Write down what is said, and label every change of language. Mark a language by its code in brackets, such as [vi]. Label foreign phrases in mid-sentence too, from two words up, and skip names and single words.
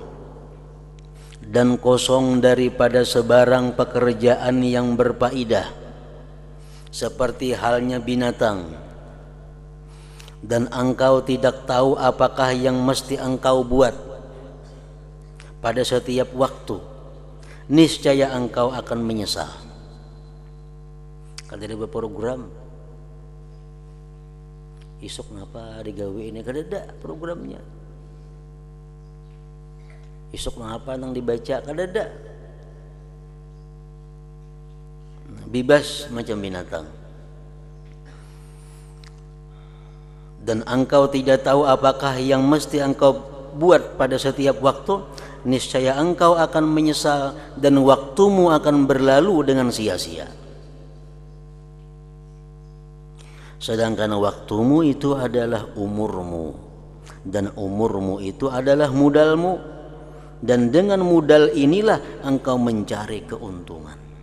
[id] dan kosong daripada sebarang pekerjaan yang berfaedah, seperti halnya binatang, dan engkau tidak tahu apakah yang mesti engkau buat pada setiap waktu, niscaya engkau akan menyesal. Kalau ada berprogram, [bjn] isuk ngapa digawe ini, kadada programnya. Isuk ngapa nang dibaca, kadada. [id] Bebas macam binatang. Dan engkau tidak tahu apakah yang mesti engkau buat pada setiap waktu, niscaya engkau akan menyesal dan waktumu akan berlalu dengan sia-sia. Sedangkan waktumu itu adalah umurmu, dan umurmu itu adalah modalmu, dan dengan modal inilah engkau mencari keuntungan.